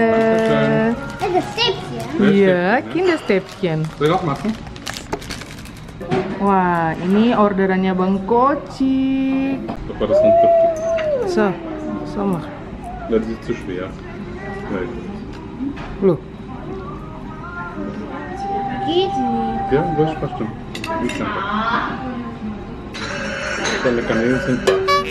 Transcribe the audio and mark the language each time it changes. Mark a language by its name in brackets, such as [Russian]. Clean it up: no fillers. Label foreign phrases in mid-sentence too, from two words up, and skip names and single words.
[Indonesian] Ada Stäbchen. Iya, Kinderstäbchen. [German] Soll ich auch machen? [Indonesian] Wah, ini orderannya Bang Kocik. [German] Aber das ist nicht So, mach. Das ist zu schwer. Nein. [Indonesian] Loh, [German] Geht nicht. Ja, das passt. Nicht einfach. Alle Kanäle sind da.